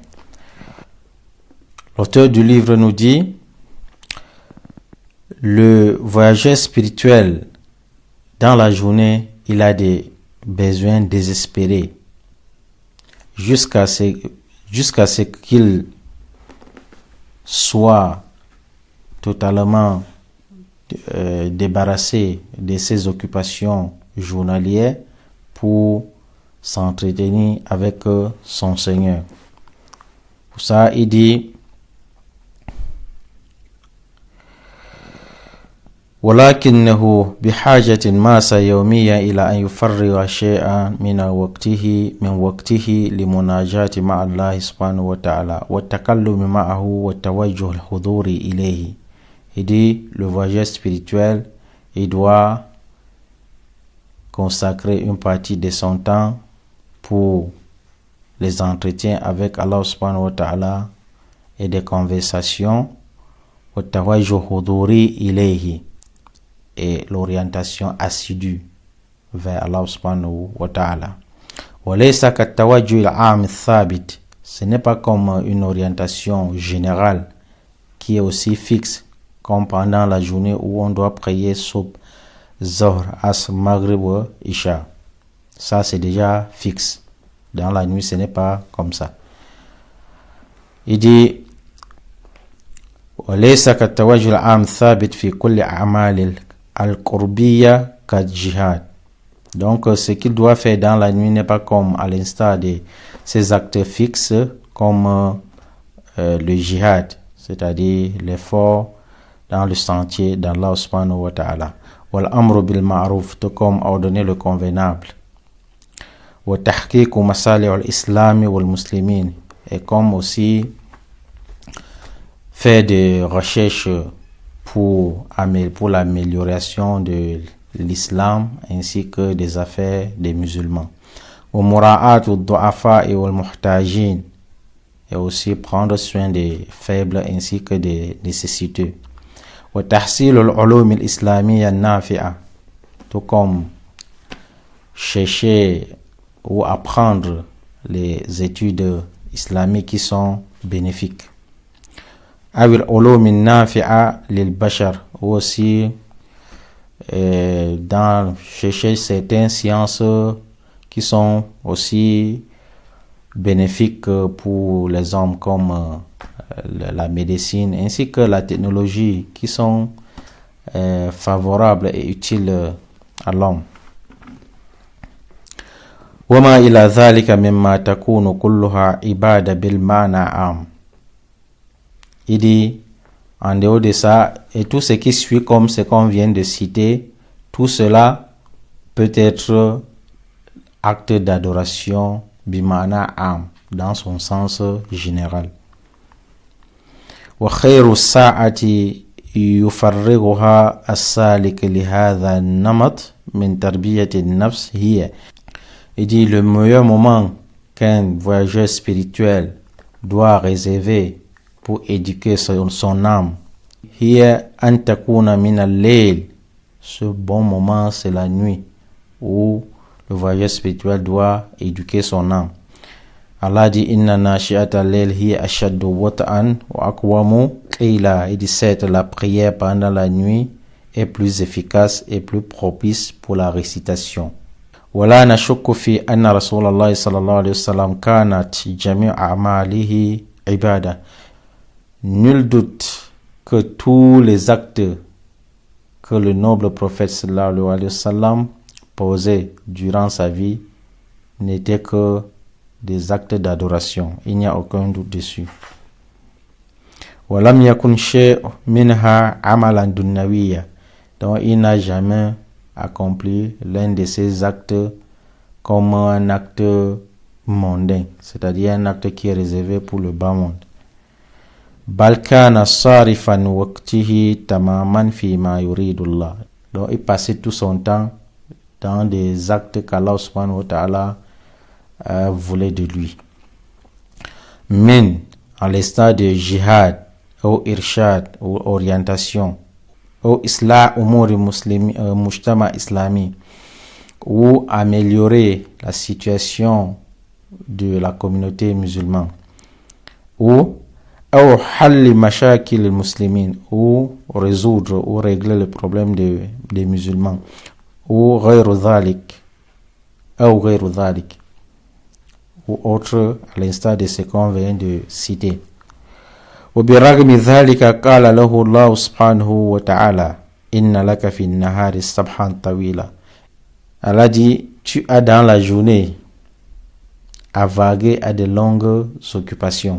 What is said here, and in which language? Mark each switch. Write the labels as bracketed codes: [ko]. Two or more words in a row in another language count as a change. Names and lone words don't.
[fr] L'auteur du livre nous dit: le voyageur spirituel, dans la journée, il a des besoins désespérés jusqu'à ce qu'il soit totalement débarrassé de ses occupations journalières pour s'entretenir avec son Seigneur. Pour ça, il dit: [ar] ولكنه بحاجة ماسة يوميا إلى أن يفرغ شيئا من وقته لمناجاة مع الله سبحانه وتعالى والتكلم معه والتوجه الحضوري إليه. [fr] Il dit, le voyageur spirituel, il doit consacrer une partie de son temps pour les entretiens avec Allah [ar] سبحانه وتعالى [fr] et des conversations, [ar] والتوجه الحضوري إليه, [fr] et l'orientation assidue vers Allah [ar] سبحانه وتعالى. وليس كالتوجه العام الثابت, [fr] ce n'est pas comme une orientation générale qui est aussi fixe comme pendant la journée où on doit prier Subh, Zohr, Asr, Maghrib ou Isha. Ça c'est déjà fixe. Dans la nuit ce n'est pas comme ça. Il dit [ar] وليس كالتوجه العام الثابت في كل أعمال القربية كالجهاد. [fr] Donc ce qu'il doit faire dans la nuit n'est pas comme à l'instar de ces actes fixes comme le jihad, c'est-à-dire l'effort dans le sentier d'Allah [ar] سبحانه وتعالى. والأمر بالمعروف, [fr] tout comme ordonner le convenable. [ar] وتحقيق مصالح الإسلام والمسلمين, [fr] et comme aussi faire des recherches pour l'amélioration de l'islam ainsi que des affaires des musulmans. [ar] ومراعاة الضعفاء والمحتاجين, [fr] et aussi prendre soin des faibles ainsi que des nécessiteux. [ar] وتحصيل العلوم الإسلامية النافعة, [fr] tout comme chercher ou apprendre les études islamiques qui sont bénéfiques. [ar] أو العلوم النافعة للبشر, [fr] ou aussi dans chercher certaines sciences qui sont aussi bénéfiques pour les hommes comme la médecine ainsi que la technologie qui sont favorables et utiles à l'homme. [ar] وما إلى ذلك مما تكون كلها عبادة بالمعنى عام. [fr] Il dit En dehors de ça, et tout ce qui suit comme ce qu'on vient de citer, tout cela peut être acte d'adoration [ar] بمعنى عام [fr] dans son sens général. [ar] وخير الساعة يفرغها السالك لهذا النمط من تربية النفس هي. [fr] Il dit le meilleur moment qu'un voyageur spirituel doit réserver pour éduquer son âme. [ar] هي أن تكون من الليل. [fr] Ce bon moment c'est la nuit où le voyageur spirituel doit éduquer son âme. Allah dit [ar] إن ناشئة الليل هي أشد وطئا وأقوم قيلا. [fr] Il dit certes la prière pendant la nuit est plus efficace et plus propice pour la récitation. [ar] ولا نشك في أن رسول الله صلى الله عليه وسلم كانت جميع أعماله عبادة. [fr] Nul doute que tous les actes que le noble prophète [ar] صلى الله عليه وسلم [fr] posait durant sa vie n'étaient que des actes d'adoration. Il n'y a aucun doute dessus. [ar] ولم يكن شيء منها عملا دنيويا. [fr] Donc il n'a jamais accompli l'un de ces actes comme un acte mondain, c'est-à-dire un acte qui est réservé pour le bas monde. [ar] بل كان صارفا وقته تماما في ما يريد الله. [fr] Donc il passait tout son temps dans des actes qu'Allah [ar] سبحانه وتعالى [fr] voulait de lui. Min, à l'instar de jihad, ou irshad, ou orientation, ou [ar] إصلاح أمور مجتمع إسلامي, [fr] ou améliorer la situation de la communauté musulmane, ou [ar] حل مشاكل مسلمين, [fr] ou résoudre ou régler le problème des musulmans, ou [ar] غير ذلك, [fr] ou [ar] غير ذلك, [fr] ou autre à l'instar de ce qu'on vient de citer. [ar] وبرغم ذلك قال له الله سبحانه وتعالى إن لك في النهار سبحا طويلا. [fr] Allah dit, tu as dans la journée à vaguer à de longues occupations.